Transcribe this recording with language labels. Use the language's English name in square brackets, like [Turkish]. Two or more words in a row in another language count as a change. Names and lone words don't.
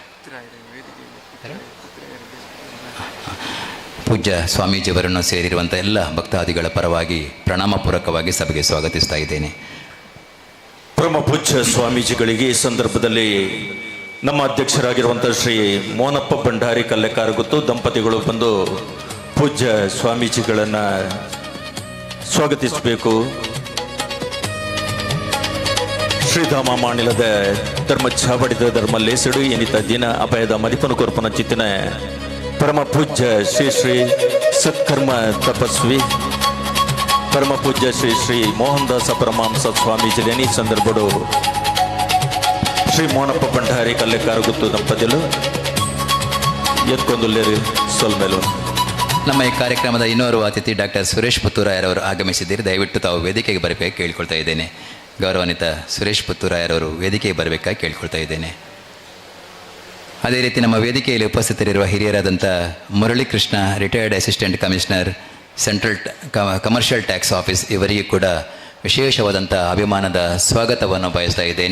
[Kannada] ಪೂಜ್ಯ ಸ್ವಾಮೀಜಿಯವರನ್ನು ಸೇರಿರುವಂಥ ಎಲ್ಲ ಭಕ್ತಾದಿಗಳ ಪರವಾಗಿ ಪ್ರಣಾಮಪೂರ್ವಕವಾಗಿ ಸಭೆಗೆ ಸ್ವಾಗತಿಸ್ತಾ ಇದ್ದೇನೆ. ಪರಮ ಪೂಜ್ಯ ಸ್ವಾಮೀಜಿಗಳಿಗೆ ಈ ಸಂದರ್ಭದಲ್ಲಿ ನಮ್ಮ ಅಧ್ಯಕ್ಷರಾಗಿರುವಂಥ ಶ್ರೀ ಮೋನಪ್ಪ ಭಂಡಾರಿ ಕಲ್ಲೆಕಾರಗುತ್ತು ದಂಪತಿಗಳು ಬಂದು ಪೂಜ್ಯ ಸ್ವಾಮೀಜಿಗಳನ್ನು ಸ್ವಾಗತಿಸಬೇಕು. [Tulu] ಶ್ರೀಧಾಮ ಮಾಣಿಲದ ಧರ್ಮ ಚಾವಡಿದ ಧರ್ಮಲ್ಲೇಸಡು ಎನಿತ ದಿನ ಅಪಾಯದ ಮರಿಪನು ಕೊರ್ಪನ ಚಿತ್ತಿನ ಪರಮ ಪೂಜ್ಯ ಶ್ರೀ ಶ್ರೀ ಸತ್ಕರ್ಮ ತಪಸ್ವಿ ಪರಮ ಪೂಜ್ಯ ಶ್ರೀ ಶ್ರೀ ಮೋಹನ್ ದಾಸ ಪರಮಹಂಸ ಸ್ವಾಮೀಜಿಲೇನಿ ಸಂದರ್ಭಡು ಶ್ರೀ ಮೋನಪ್ಪ ಭಂಡಾರಿ ಕಲ್ಲೆಕಾರಗುತ್ತು ದಂಪತಿಗಳು ಎತ್ಕೊಂದುಲ್ಲೇರಿ ಸೊಲ್ಮೆಲು [Kannada] ನಮ್ಮ ಈ ಕಾರ್ಯಕ್ರಮದ ಇನ್ನೋರ್ವ ಅತಿಥಿ ಡಾಕ್ಟರ್ ಸುರೇಶ್ ಪುತ್ತೂರಾಯರವರು ಆಗಮಿಸಿದ್ದೀರಿ. ದಯವಿಟ್ಟು ತಾವು ವೇದಿಕೆಗೆ ಬರಬೇಕಾಗಿ ಕೇಳ್ಕೊಳ್ತಾ ಇದ್ದೇನೆ. ಗೌರವಾನ್ವಿತ ಸುರೇಶ್ ಪುತ್ತೂರಾಯರವರು ವೇದಿಕೆಗೆ ಬರಬೇಕಾಗಿ ಕೇಳ್ಕೊಳ್ತಾ ಇದ್ದೇನೆ. ಅದೇ ರೀತಿ ನಮ್ಮ ವೇದಿಕೆಯಲ್ಲಿ ಉಪಸ್ಥಿತರಿರುವ ಹಿರಿಯರಾದಂಥ ಮುರಳೀಕೃಷ್ಣ, [English] retired assistant commissioner, central commercial tax office, [Kannada] ಇವರಿಗೂ ಕೂಡ ವಿಶೇಷವಾದಂಥ ಅಭಿಮಾನದ ಸ್ವಾಗತವನ್ನು ಬಯಸ್ತಾ ಇದ್ದೇನೆ.